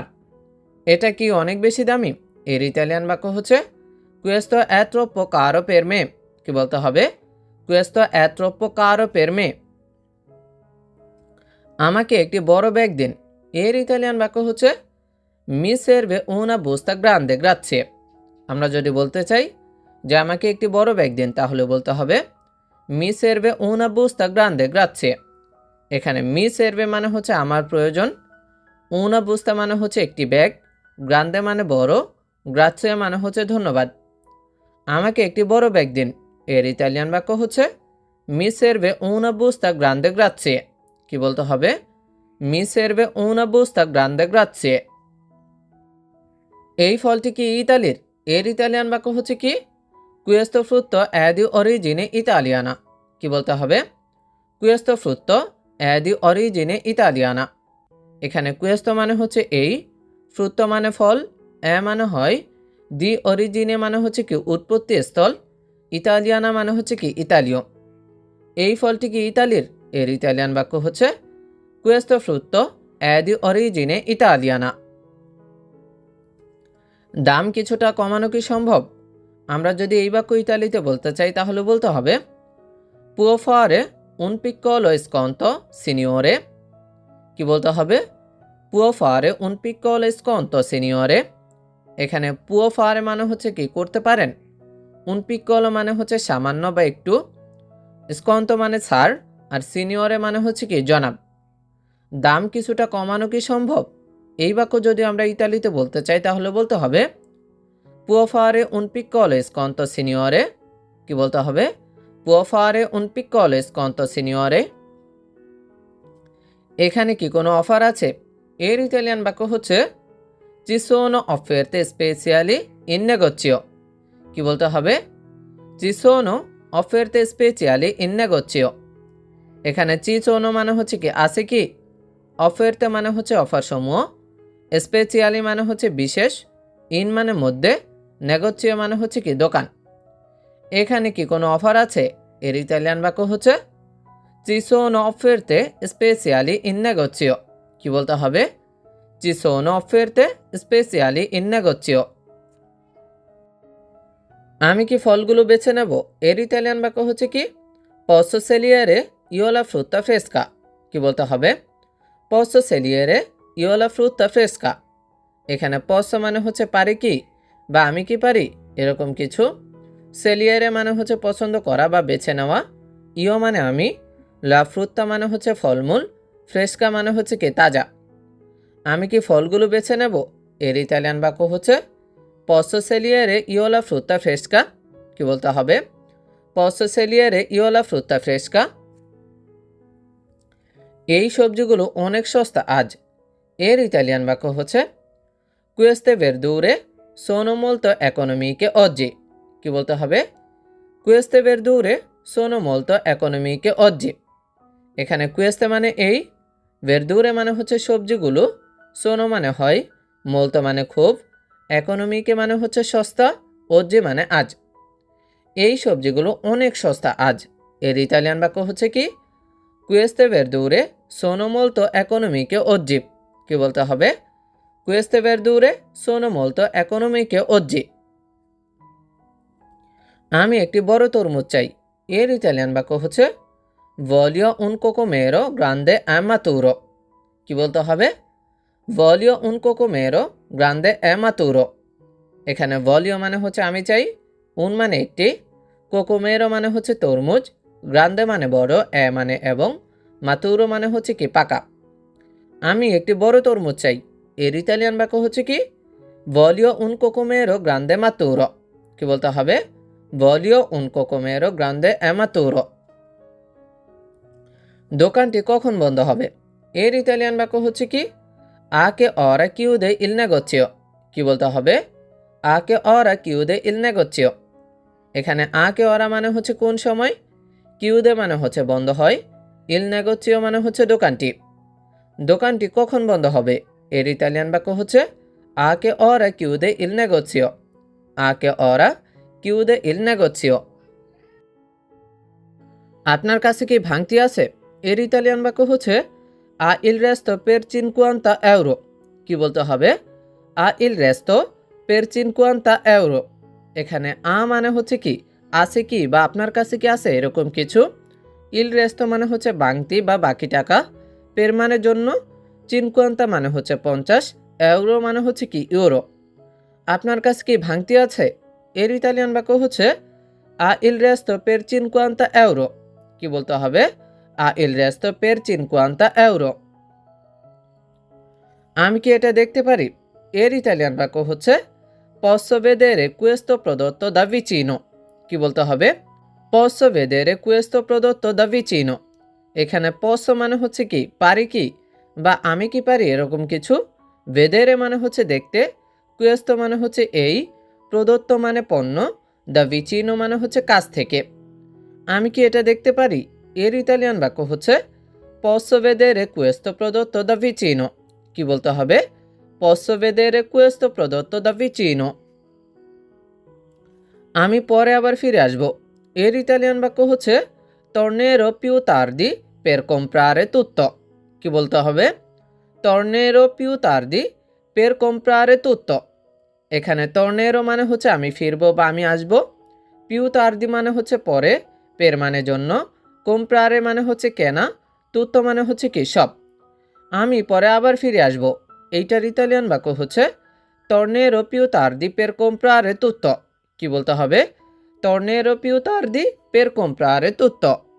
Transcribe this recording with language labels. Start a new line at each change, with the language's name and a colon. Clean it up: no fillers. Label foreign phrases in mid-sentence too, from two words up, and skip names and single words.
Bangla: এটা কি অনেক বেশি দামি? এর ইতালিয়ান বাক্য হচ্ছে
Italian: questo è troppo caro per me।
Bangla: কি বলতে হবে?
Italian: questo è troppo caro per me।
Bangla: আমাকে একটি বড় ব্যাগ দিন। এর ইতালিয়ান বাক্য হচ্ছে
Italian: mi serve una busta grande grazie।
Bangla: আমরা যদি বলতে চাই যে আমাকে একটি বড় ব্যাগ দিন, তাহলে বলতে হবে
Italian: mi serve una busta grande grazie।
Bangla: এখানে
Italian: mi serve
Bangla: মানে হচ্ছে আমার প্রয়োজন,
Italian: una busta
Bangla: মানে হচ্ছে একটি ব্যাগ, grande মানে বড়, grazie মানে হচ্ছে ধন্যবাদ। আমাকে একটি বড় ব্যাগ দিন। এর ইতালিয়ান বাক্য হচ্ছে
Italian: mi serve una busta grande grazie।
Bangla: কি বলতে হবে?
Italian: mi serve una busta grande grazie।
Bangla: এই ফলটি কি ইতালির? এর ইতালিয়ান বাক্য হচ্ছে কি
Italian: questo frutto è di origine italiana।
Bangla: কি বলতে হবে?
Italian: questo frutto è di origine italiana।
Bangla: এখানে questo মানে হচ্ছে এই, frutto মানে ফল, এ মানে হয়,
Italian: di origine
Bangla: মানে হচ্ছে কি উৎপত্তি স্থল, ইতালিয়ানা মানে হচ্ছে কি ইতালীয়। এই ফলটি কি ইতালির? এর ইতালিয়ান বাক্য হচ্ছে
Italian: questo frutto è di origine italiana।
Bangla: দাম কিছুটা কমানো কি সম্ভব? আমরা যদি এই বাক্য ইতালিতে বলতে চাই, তাহলে বলতে হবে
Italian: può fare un piccolo sconto signore।
Bangla: কি বলতে হবে?
Italian: può fare un piccolo sconto signore।
Bangla: এখানে
Italian: può fare
Bangla: মানে হচ্ছে কি করতে পারেন,
Italian: un piccolo
Bangla: মানে হচ্ছে সামান্য বা একটু, sconto মানে ছাড়, আর signore মানে হচ্ছে কি জনাব। দাম কিছুটা কমানো কি সম্ভব? এই বাক্য যদি আমরা ইতালিতে বলতে চাই, তাহলে বলতে হবে
Italian: può fare un piccolo sconto signore।
Bangla: কি বলতে হবে?
Italian: può fare un piccolo sconto signore।
Bangla: এখানে কি কোনো অফার আছে? এর ইতালিয়ান বাক্য হচ্ছে
Italian: ci sono offerte speciali in negozio।
Bangla: কি বলতে হবে?
Italian: ci sono offerte speciali in negozio।
Bangla: এখানে
Italian: ci sono
Bangla: মানে হচ্ছে কি আছে কি, offerte মানে হচ্ছে অফার সমূহ, speciali মানে হচ্ছে বিশেষ, in মানে মধ্যে, negozio মানে হচ্ছে কি দোকান। এখানে কি কোনো অফার আছে? এর ইতালিয়ান বাক্য হচ্ছে
Italian: ci sono offerte speciali in negozio।
Bangla: কি বলতে হবে?
Italian: ci sono offerte speciali in negozio।
Bangla: আমি কি ফলগুলো বেছে নেব? এর ইতালিয়ান বাক্য হচ্ছে কি
Italian: posso scegliere io la frutta fresca।
Bangla: কি বলতে হবে?
Italian: posso scegliere io la frutta fresca।
Bangla: এখানে posso মানে হচ্ছে পারি কি বা আমি কি পারি এরকম কিছু, scegliere মানে হচ্ছে পছন্দ করা বা বেছে নেওয়া, io মানে আমি,
Italian: la frutta
Bangla: মানে হচ্ছে ফলমূল, fresca মানে হচ্ছে কি তাজা। আমি কি ফলগুলো বেছে নেব? এর ইতালিয়ান বাক্য হচ্ছে
Italian: posso scegliere io la frutta fresca।
Bangla: কি বলতে হবে?
Italian: posso scegliere io la frutta fresca।
Bangla: এই সবজিগুলো অনেক সস্তা আজ। এর ইতালিয়ান বাক্য হচ্ছে
Italian: Queste verdure sono molto economiche oggi. কি বলতে হবে? Queste verdure sono molto economiche oggi.
Bangla: এখানে কুয়েস্তে মানে এই, verdure মানে হচ্ছে সবজিগুলো, সোনো মানে হয়, মোলতো মানে খুব, economiche মানে হচ্ছে সস্তা, oggi মানে আজ। এই সবজিগুলো অনেক সস্তা আজ। এর ইতালিয়ান বাক্য হচ্ছে কি?
Italian: Queste verdure sono molto economiche oggi.
Bangla: কি বলতে হবে?
Italian: Queste verdure sono molto economiche oggi।
Bangla: আমি একটি বড় তরমুজ চাই। এর ইতালিয়ান বাক্য হচ্ছে
Italian: voglio un cocomero grande e maturo।
Bangla: কি বলতে হবে?
Italian: voglio un cocomero grande e maturo।
Bangla: এখানে voglio মানে হচ্ছে আমি চাই, un মানে একটি, cocomero মানে হচ্ছে তরমুজ, grande মানে বড়, e মানে এবং, maturo মানে হচ্ছে কি পাকা। আমি একটি বড় তরমুজ চাই। এর ইতালিয়ান বাক্য হচ্ছে কি?
Italian: voglio un cocomero grande e maturo।
Bangla: কি বলতে হবে?
Italian: voglio un cocomero grande e maturo।
Bangla: দোকানটি কখন বন্ধ হবে? এর ইতালিয়ান বাক্য হচ্ছে কি?
Italian: a che ora chiude il negozio।
Bangla: কি বলতে হবে?
Italian: a che ora chiude il negozio।
Bangla: এখানে
Italian: a che ora
Bangla: মানে হচ্ছে কোন সময়, chiude মানে হচ্ছে বন্ধ হয়,
Italian: il negozio
Bangla: মানে হচ্ছে দোকানটি। দোকানটি কখন বন্ধ হবে? এর ইতালিয়ান বাক্য হচ্ছে
Italian: a che ora chiude il negozio। a che ora chiude il negozio।
Bangla: আপনার কাছে কি ভাঙতি আছে? এর ইতালিয়ান বাক্য হচ্ছে
Italian: a il resto per 50 euro।
Bangla: কি বলতে হবে?
Italian: a il resto per 50 euro।
Bangla: এখানে a মানে হচ্ছে কি আছে কি বা আপনার কাছে কি আছে এরকম কিছু,
Italian: il resto
Bangla: মানে হচ্ছে ভাঙতি বা বাকি টাকা, per মানে জন্য, 50 মানে হচ্ছে 50, euro মানে হচ্ছে কি ইউরো। আপনার কাছে কি ভাঙতি আছে? এর ইতালিয়ান বাক্য হচ্ছে
Italian: a il resto per 50 euro।
Bangla: কি বলতে হবে?
Italian: a il resto per 50 euro।
Bangla: আমি কি এটা দেখতে পারি? এর ইতালিয়ান বাক্য হচ্ছে
Italian: posso vedere questo prodotto da vicino।
Bangla: কি বলতে হবে?
Italian: posso vedere questo prodotto da vicino।
Bangla: এখানে posso মানে হচ্ছে কি পারি কি বা আমি কি পারি এরকম কিছু, vedere মানে হচ্ছে দেখতে, questo মানে হচ্ছে এই, prodotto মানে পণ্য,
Italian: da vicino
Bangla: মানে হচ্ছে কাছ থেকে। আমি কি এটা দেখতে পারি? এর ইতালিয়ান বাক্য হচ্ছে
Italian: posso vedere questo prodotto da vicino।
Bangla: কি বলতে হবে?
Italian: posso vedere questo prodotto da vicino।
Bangla: আমি পরে আবার ফিরে আসব। এর ইতালিয়ান বাক্য হচ্ছে
Italian: tornerò più tardi per comprare tutto।
Bangla: কি বলতে হবে?
Italian: tornerò più tardi per comprare tutto।
Bangla: এখানে tornerò মানে হচ্ছে আমি ফিরব বা আমি আসব,
Italian: più tardi
Bangla: মানে হচ্ছে পরে, per মানে জন্য, comprare মানে হচ্ছে কেনা, tutto মানে হচ্ছে কি সব। আমি পরে আবার ফিরে আসব। এইটার ইতালিয়ান বাক্য হচ্ছে
Italian: tornerò più tardi per comprare tutto।
Bangla: কি বলতে হবে?
Italian: tornerò più tardi per comprare tutto।